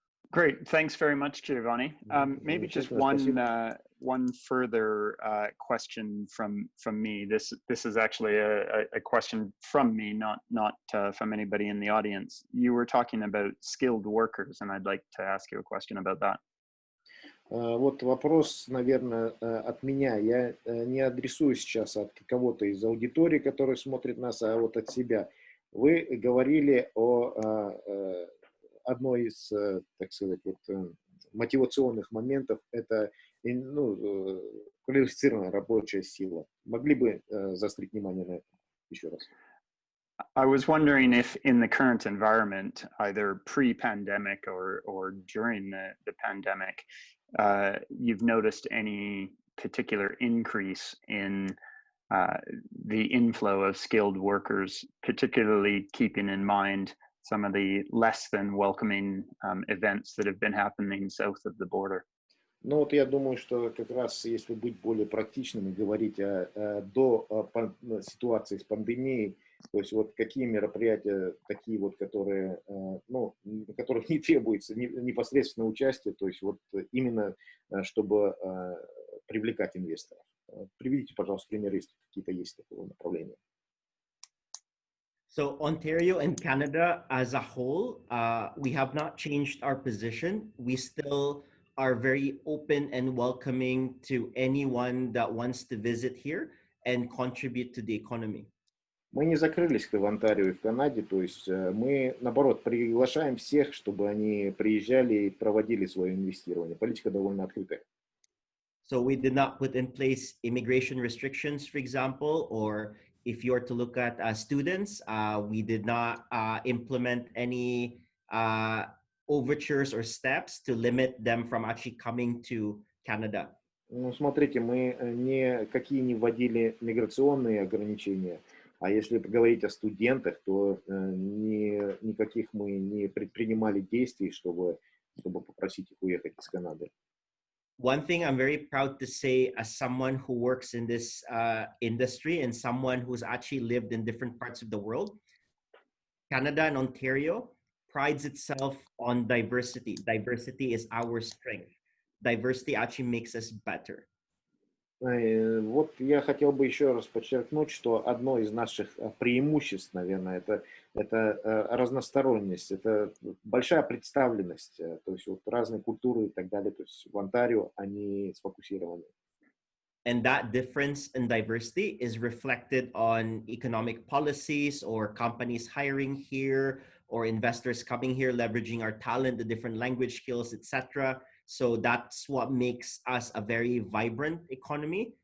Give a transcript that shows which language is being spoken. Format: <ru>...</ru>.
<en>Great, thanks very much, Giovanni. Maybe just one one further question from me. This is actually a question from me, not from anybody in the audience. You were talking about skilled workers, and I'd like to ask you a question about that.</en> <ru>Вот вопрос, наверное, от меня. Я не адресую сейчас от кого-то из аудитории, который смотрит нас, а вот от себя. Вы говорили о одной из, так сказать, вот, мотивационных моментов – это квалифицированная рабочая сила. Могли бы заострить внимание на это еще раз?</ru> <en>I was wondering if in the current environment, either pre-pandemic or during the pandemic, you've noticed any particular increase in the inflow of skilled workers, particularly keeping in mind some of the less than welcoming events that have been happening south of the border.</en> <ru>Ну вот я думаю, что как раз если быть более практичным и говорить до ситуации с пандемией, то есть вот какие мероприятия такие вот, которые, ну, на которых не требуется непосредственное участие, то есть вот именно чтобы привлекать инвесторов. Приведите, пожалуйста, примеры, если какие-то есть такого направления.</ru> <en>So Ontario and Canada as a whole, we have not changed our position. We still are very open and welcoming to anyone that wants to visit here and contribute to the economy.</en> <ru>Мы не закрылись в Онтарио и в Канаде, то есть мы, наоборот, приглашаем всех, чтобы они приезжали и проводили свое инвестирование. Политика довольно открытая.</ru> <en>So we did not put in place immigration restrictions, for example, or if you are to look at students, we did not implement any overtures or steps to limit them from actually coming to Canada.</en> <ru>Ну, смотрите, мы никакие не вводили миграционные ограничения, а если говорить о студентах, то никаких мы не предпринимали действий, чтобы попросить их уехать из Канады.</ru> <en>One thing I'm very proud to say as someone who works in this industry and someone who's actually lived in different parts of the world, Canada and Ontario prides itself on diversity. Diversity is our strength. Diversity actually makes us better.</en> <ru>Вот я хотел бы еще раз подчеркнуть, что одно из наших преимуществ, наверное, это разносторонность, это большая представленность, то есть вот разные культуры и так далее, то есть в Онтарио они сфокусированы.</ru> <en>And that difference in diversity is reflected on economic policies or companies hiring here or investors coming here, leveraging our talent, the different language skills, etc. So that's what makes us a very vibrant economy.</en>